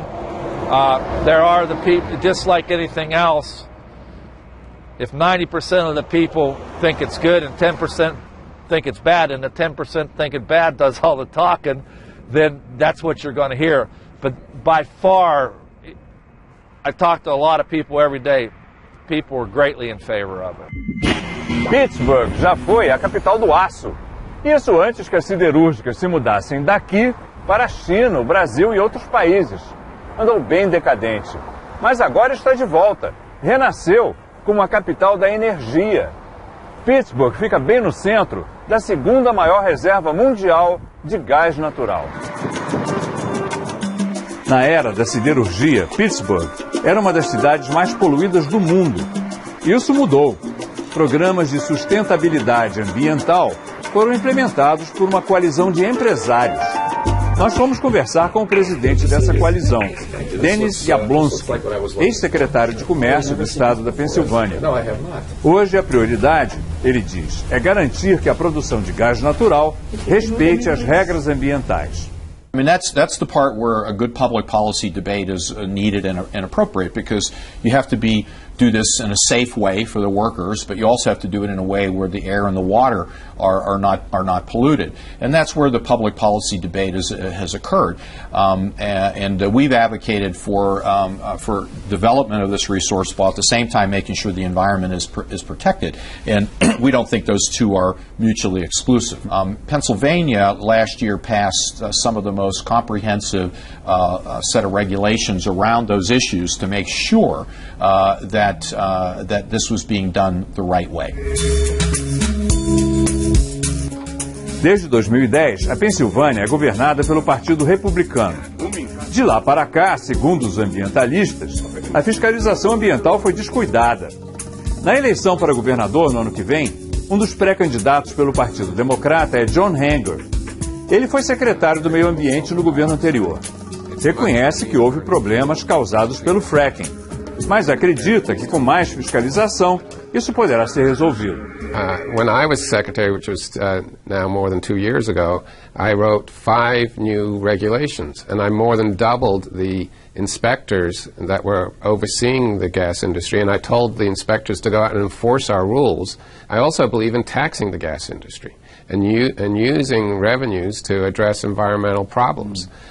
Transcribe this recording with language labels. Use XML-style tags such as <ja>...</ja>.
<en>There are the people, just like anything else, if 90% of the people think it's good and 10% think it's bad, and the 10% think it's bad does all the talking, then that's what you're going to hear. But by far, I talk to a lot of people every day. People are greatly in favor of it.</en> <pt>Pittsburgh já foi a capital do aço. Isso antes que as siderúrgicas se mudassem daqui para a China, o Brasil e outros países. Andou bem decadente. Mas agora está de volta. Renasceu como a capital da energia. Pittsburgh fica bem no centro da segunda maior reserva mundial de gás natural. Na era da siderurgia, Pittsburgh era uma das cidades mais poluídas do mundo. Isso mudou. Programas de sustentabilidade ambiental foram implementados por uma coalizão de empresários. Nós fomos conversar com o presidente dessa coalizão, Dennis Yablonsky, ex-secretário de Comércio do estado da Pensilvânia. Hoje a prioridade, ele diz, é garantir que a produção de gás natural respeite as regras ambientais.</pt> <en>I mean, that's the part where a good public policy debate is needed and appropriate, because you have to do this in a safe way for the workers, but you also have to do it in a way where the air and the water are not polluted, and that's where the public policy debate has occurred. And we've advocated for development of this resource, while at the same time making sure the environment is protected. And we don't think those two are mutually exclusive. Pennsylvania last year passed some of the most comprehensive set of regulations around those issues to make sure that this was being done the right way.</en> <pt>Desde 2010, a Pensilvânia é governada pelo Partido Republicano. De lá para cá, segundo os ambientalistas, a fiscalização ambiental foi descuidada. Na eleição para governador no ano que vem, um dos pré-candidatos pelo Partido Democrata é John Hanger. Ele foi secretário do Meio Ambiente no governo anterior. Reconhece que houve problemas causados pelo fracking, mas acredita que com mais fiscalização isso poderá ser resolvido.</pt> <en>When I was secretary, which was now more than 2 years ago, I wrote 5 new regulations, and I more than doubled the inspectors that were overseeing the gas industry, and I told the inspectors to go out and enforce our rules. I also believe in taxing the gas industry and using revenues to address environmental problems.</en>